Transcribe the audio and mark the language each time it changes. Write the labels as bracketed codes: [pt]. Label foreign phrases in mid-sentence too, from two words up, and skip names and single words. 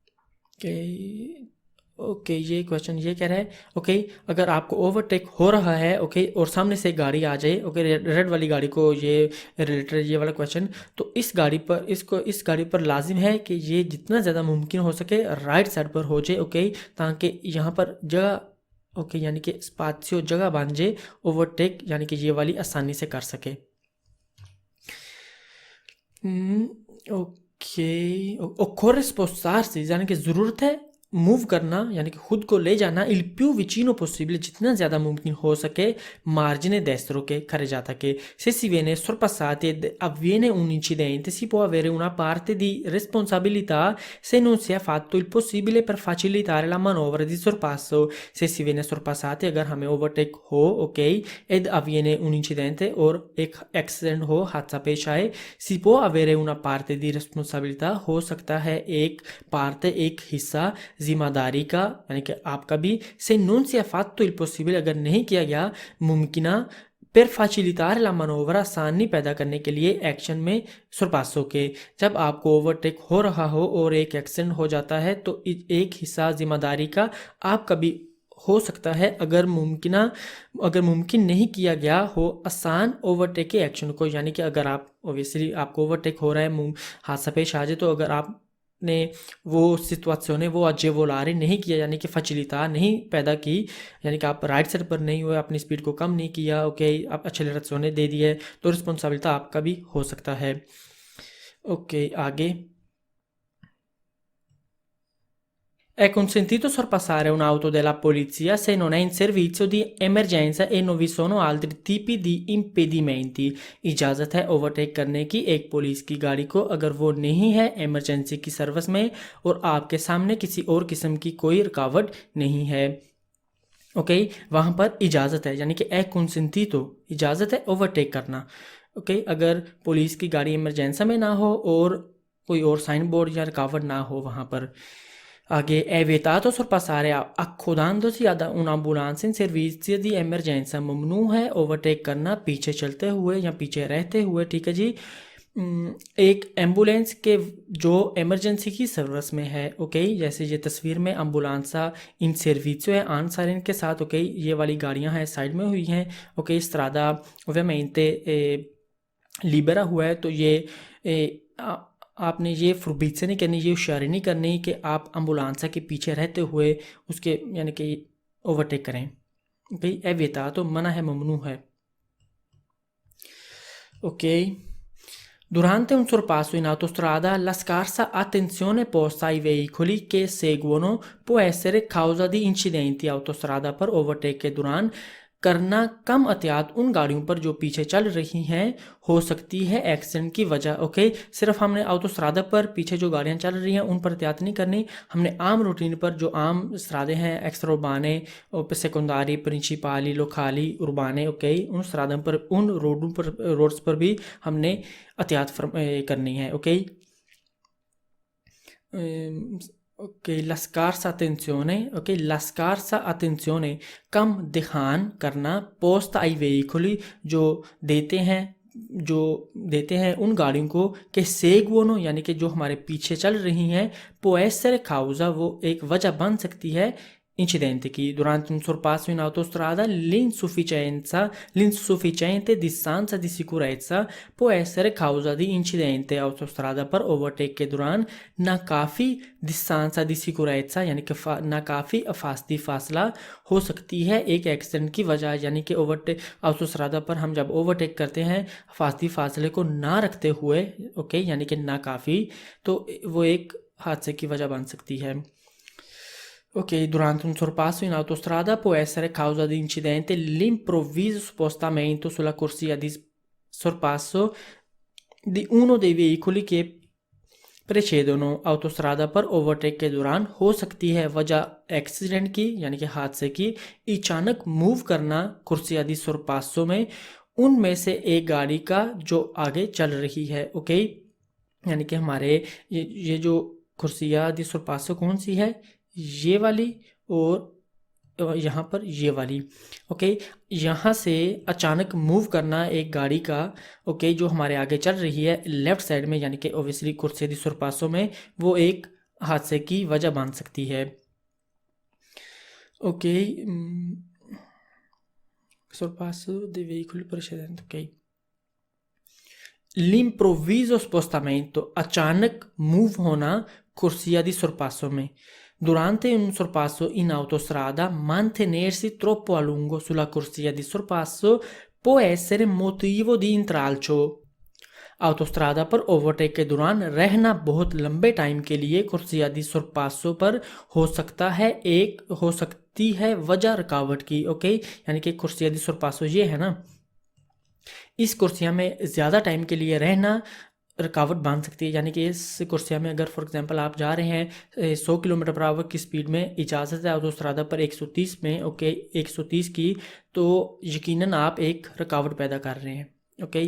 [hi] ओके, ये क्वेश्चन ये कह रहा है, ओके, अगर आपको ओवरटेक हो रहा है, ओके, और सामने से गाड़ी आ जाए, ओके, रेड वाली गाड़ी को ये रिलेटेड ये वाला क्वेश्चन, तो इस गाड़ी पर लाजिम है कि ये जितना ज़्यादा मुमकिन हो सके राइट साइड पर हो जाए, ओके, ताकि यहाँ पर जगह, ओके, यानी कि स्पासियो जगह बन जाए ओवरटेक, यानी कि ये वाली आसानी से कर सके। ओके, [it] occorre spostarsi [hi] यानी कि ज़रूरत है मूव करना, यानी कि खुद को ले जाना [it] il più vicino possibile [hi] जितना ज़्यादा मुमकिन हो सके [it] margine destro [hi] के carreggiata के। [it] Se si viene sorpassati ed avviene un incidente si può avere una parte di responsabilità se non si è fatto il possibile per facilitare la manovra di sorpasso। se si viene sorpassati [hi] अगर हमें ओवरटेक हो, ओके, [it] ed avviene un incidente [hi] और एक एक्सीडेंट हो, हादसा पेश आए, [it] si può avere una parte di responsabilità [hi] हो सकता है एक parte, एक हिस्सा जिम्मेदारी का, यानी कि आपका भी, से [it] non sia fatto il possibile [hi] अगर नहीं किया गया मुमकिना, [it] per facilitare la manovra [hi] आसानी पैदा करने के लिए एक्शन में sorpasso के। जब आपको ओवरटेक हो रहा हो और एक एक्सीडेंट हो जाता है तो एक हिस्सा जिम्मेदारी का आपका भी हो सकता है अगर मुमकिन नहीं किया गया हो आसान ओवरटेक के एक्शन को, यानी कि अगर आप ओबियसली आपको ओवरटेक हो रहा है, हादसा पेश आ जाए, तो अगर आप ने वो सिचुएशन वो अजेवोलारे नहीं किया, यानी कि फचिलिता नहीं पैदा की, यानी कि आप राइट साइड पर नहीं हुए, अपनी स्पीड को कम नहीं किया, ओके, आप एक्सेलरेशन दे दिए, तो रिस्पॉन्सिबिलिटी आपका भी हो सकता है। ओके, आगे। [it] È consentito sorpassare un'auto della polizia se non è in servizio di emergenza e non vi sono altri tipi di impedimenti। [hi] इजाज़त है ओवरटेक करने की एक पुलिस की गाड़ी को अगर वो नहीं है इमरजेंसी की सर्विस में और आपके सामने किसी और किस्म की कोई रुकावट नहीं है, ओके, वहाँ पर इजाज़त है, यानी कि [it] è consentito [hi] इजाज़त है ओवरटेक करना, ओके, अगर पुलिस की गाड़ी इमरजेंसी में ना हो और कोई और साइन बोर्ड या रुकावट ना हो वहाँ पर। [it] Aghe è vietato sorpassare accodandosi ad un'ambulanza in servizio di emergenza। [hi] ममनू है ओवरटेक करना पीछे चलते हुए या पीछे रहते हुए, ठीक है जी, एक एम्बुलेंस के जो इमरजेंसी की सर्विस में है, ओके, जैसे ये तस्वीर में [it] ambulanza in servizio [hi] है आंसर इनके साथ, ओके, ये वाली गाड़ियां हैं साइड में हुई हैं, ओके, [it] strada ovviamente libera [hi] हुआ है। तो ये आपने ये फुर्बीत नहीं करनी, ये होशियारी नहीं करनी कि आप एम्बुलांसा के पीछे रहते हुए उसके यानी कि ओवरटेक करें, ओके, [it] è vietato, [hi] मना है, ममनू है, ok? [it] Durante un sorpasso in autostrada, la scarsa attenzione posta ai veicoli che seguono può essere causa di incidenti [hi] autostrada पर ओवरटेक के दौरान करना कम एहतियात उन गाड़ियों पर जो पीछे चल रही हैं हो सकती है एक्सीडेंट की वजह, ओके। सिर्फ हमने ऑटोस्ट्रादा पर पीछे जो गाड़ियां चल रही हैं उन पर एहतियात नहीं करनी, हमने आम रूटीन पर जो आम स्ट्रादे हैं [it] extraurbane, secondarie, principali, locali, urbane, [hi] ओके, उन स्ट्रादों पर, उन रोड्स पर भी हमने एहतियात करनी है, ओके। [it] ok, la scarsa attenzione, ok, la scarsa attenzione, [hi] कम ध्यान करना, [it] poste ai veicoli, [hi] जो देते हैं उन गाड़ियों को कि सेगवोनो यानी कि जो हमारे पीछे चल रही हैं, [it] può essere causa, [hi] वो एक वजह बन सकती है [it] incidente chi durante un sorpasso in autostrada l'insufficiente distanza di sicurezza può essere causa di incidente [hi] autostrada पर ओवरटेक के दौरान नाकाफ़ी [it] distanza di sicurezza [hi] यानी कि नाकाफ़ी अफास्ती फासला हो सकती है एक एक्सीडेंट की वजह, यानी कि ओवरटेक ऑटोस्ट्रादा पर हम जब ओवरटेक करते हैं अफास्ती फासले को ना रखते हुए, ओके, यानी कि नाकाफ़ी, तो वो एक हादसे की वजह बन सकती है। [it] Ok, durante un sorpasso in autostrada può essere causa di incidente l'improvviso spostamento sulla corsia di sorpasso di uno dei veicoli che precedono autostrada [hi] पर ओवरटेक के दौरान हो सकती है वजह एक्सीडेंट की यानी कि हादसे की अचानक मूव करना [it] corsia di sorpasso [hi] में उनमें से एक गाड़ी का जो आगे चल रही है, ओके, यानी कि हमारे ये जो [it] corsia di sorpasso [hi] कौन सी है, ये वाली, और यहाँ पर ये वाली, ओके, यहाँ से अचानक मूव करना एक गाड़ी का, ओके, जो हमारे आगे चल रही है लेफ़्ट साइड में, यानी कि ओबियसली [it] corsia di sorpasso [hi] में, वो एक हादसे की वजह बन सकती है, ओके। [it] sorpasso dei veicoli precedenti, ok. L'improvviso spostamento, [hi] अचानक मूव होना [it] corsia di sorpasso [hi] में। [it] Durante un sorpasso in autostrada, mantenersi troppo a lungo sulla corsia di sorpasso può essere motivo di intralcio. [hi] ऑटोस्ट्रादा पर ओवरटेक के दौरान रहना बहुत लंबे टाइम के लिए [it] corsia di sorpasso [hi] पर हो सकती है वजह रुकावट की, ओके, यानी कि [it] corsia di sorpasso [hi] ये है ना, इस कुर्सिया में ज़्यादा टाइम के लिए रहना रुकावट बन सकती है, यानी कि इस कुर्सिया में अगर फॉर एग्जांपल आप जा रहे हैं 100 किलोमीटर पर आवर की स्पीड में, इजाज़त है ऑटोस्ट्रादा पर 130 में, ओके, 130 की, तो यकीनन आप एक रुकावट पैदा कर रहे हैं, ओके।